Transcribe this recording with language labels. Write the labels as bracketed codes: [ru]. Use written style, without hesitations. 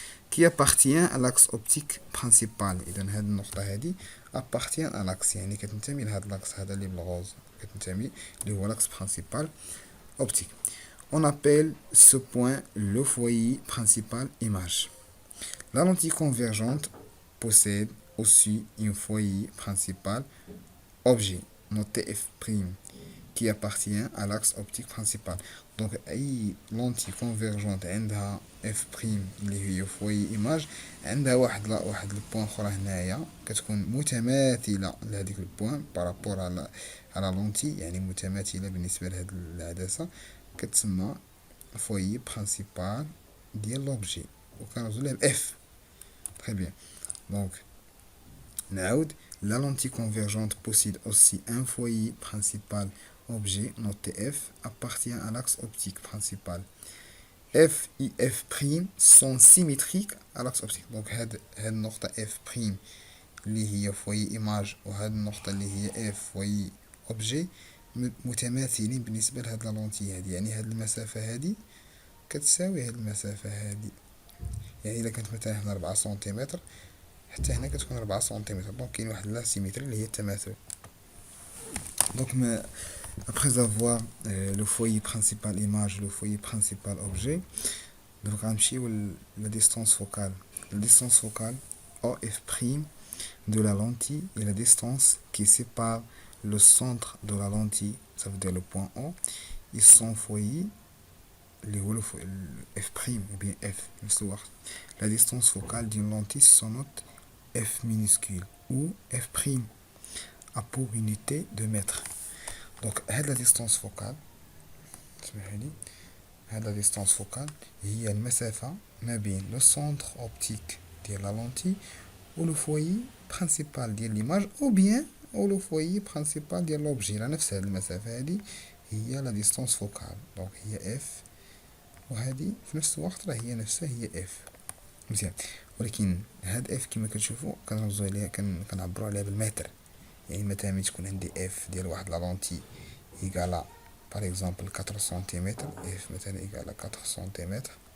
[fr] qui appartient à l'axe optique principal. [ar] إذا هذه النقطة هذه [fr] appartient à l'axe [ar] يعني كتنتمي لهذا الأكس هذا اللي بالغوز كتنتمي اللي هو l'axe principal optique. [fr] On appelle ce point le foyer principal image. La lentille convergente possède aussi un foyer principal objet noté f' qui appartient à l'axe optique principal. [ar] Donc اي لونتي كونفيرجونت عندها اف بريم اللي هي فوي ايماج عندها واحد البوان اخرى هنايا كتكون متماثله لهذيك البوان بارابور على لونتي يعني متماثله بالنسبه لهاد العدسه كتسمى فوي برينسيپال ديال لوبجي وكنرمزو ليه باف. [fr] Très bien. Donc [ar] نعاود [fr] la lentille convergente possède aussi un foyer principal objet noté F appartient à l'axe optique principal. F et F' sont symétriques à l'axe optique. [ar] Donc هاد النقطة F' اللي هي فوي إيماج وهاد النقطة اللي هي F فوي أوبجي متماثلين بالنسبة لهاد لا لونتي هادي يعني هاد المسافة هادي كتساوي هاد المسافة هادي يعني إلا كانت مثلا هنا 4 سنتيمتر حتى هنا كتكون 4 سنتيمتر دونك كاين واحد لا سيمتري اللي هي التماثل. [fr] دونك après avoir le foyer principal image le foyer principal objet donc [ar] غنمشيو [fr] la distance focale. La distance focale OF' de la lentille et la distance qui sépare le centre de la lentille ça veut dire le point O et son foyer [ar] اللي هو [fr] F' ou bien F [ar] نفس الوقت. [fr] La distance focale d'une lentille se note F minuscule ou F' a pour unité de mètre. Donc هاد la distance focale [ar] سمحولي هاد [fr] la distance focale [ar] هي المسافة ما بين [fr] le centre optique ديال la lentille و le foyer principal ديال l'image ou bien ou le foyer principal ديال l'objet [ar] على نفس هاد المسافة هادي هي [fr] la distance focale. [ar] donc هي F وهذه في نفس الوقت راه هي نفسها هي F. مزيان ولكن هاد F كما كتشوفوا كنرمزو عليها كنعبروا عليها بالمتر يعني مثلا ملي تكون عندي F ديال واحد لا لونتي إيكالا [fr] par exemple [ar] 4 سنتيمتر F مثلا إيكالا 4 سنتيمتر